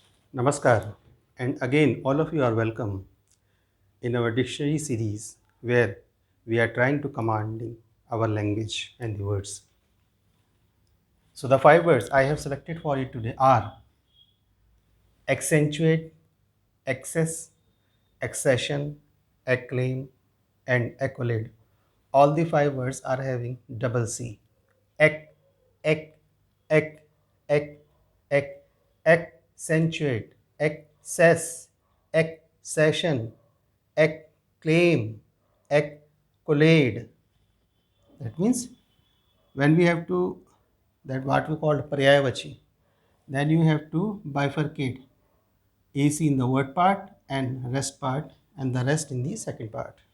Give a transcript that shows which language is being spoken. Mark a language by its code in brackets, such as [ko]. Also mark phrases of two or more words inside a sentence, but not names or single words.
[en] Namaskar, and again, all of you are welcome in our dictionary series where we are trying to commanding our language and the words. So, the five words I have selected for you today are accentuate, excess, accession, acclaim, and accolade. All the five words are having double C. Ac, ac, ac, ac, ac, accentuate, access, accession, acclaim, accolade. That means when we have to, that what we call Paryayavachi, then you have to bifurcate AC in the word part and rest part and the rest in the second part.